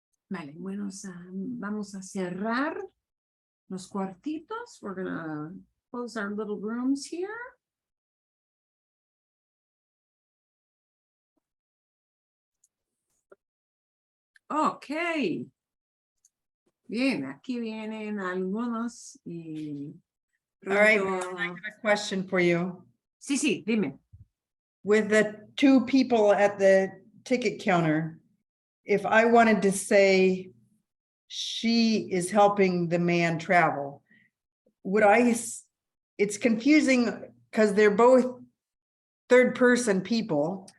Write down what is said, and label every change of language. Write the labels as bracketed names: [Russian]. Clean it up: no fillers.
[Spanish] Vale, bueno, vamos a cerrar los cuartitos. [English] We're gonna close our little rooms here. Okay. [Spanish] Bien, aquí vienen algunos y [English] All right, [Spanish] pronto- [English] I got a question for you. [Spanish] Sí, dime. [English] With the two people at the ticket counter, if I wanted to say she is helping the man travel, would it's confusing because they're both third person people.